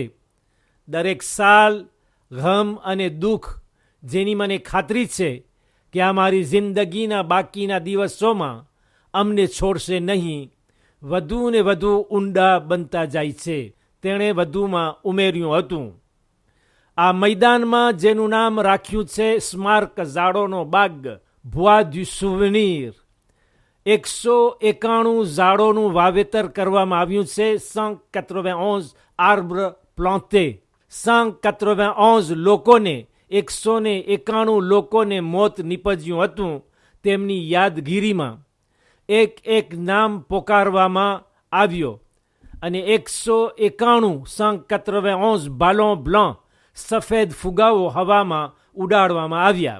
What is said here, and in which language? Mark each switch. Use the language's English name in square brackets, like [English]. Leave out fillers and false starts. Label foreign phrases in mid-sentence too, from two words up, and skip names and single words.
[Gujarati] દરેક સાલ ગમ અને દુઃખ જેની મને ખાતરી છે કે આ મારી જિંદગીના બાકીના દિવસોમાં અમને છોડશે નહીં, વધુ ને વધુ ઊંડા બનતા જાય છે, તેણે વધુમાં ઉમેર્યું હતું. આ મેદાનમાં જેનું નામ રાખ્યું છે સ્મારક ઝાડોનો બાગ, [French] Bois du souvenir, [Gujarati] 191 ઝાડોનું વાવેતર કરવામાં આવ્યું છે. [French] 191 arbres plantés, [Gujarati] 191 લોકોને, 191 લોકોને મોત નીપજ્યું હતું. તેમની યાદગીરીમાં એક એક નામ પોકારવામાં આવ્યો અને 191 [French] ballons blancs, [Gujarati] સફેદ ફુગાઓ હવામાં ઉડાડવામાં આવ્યા.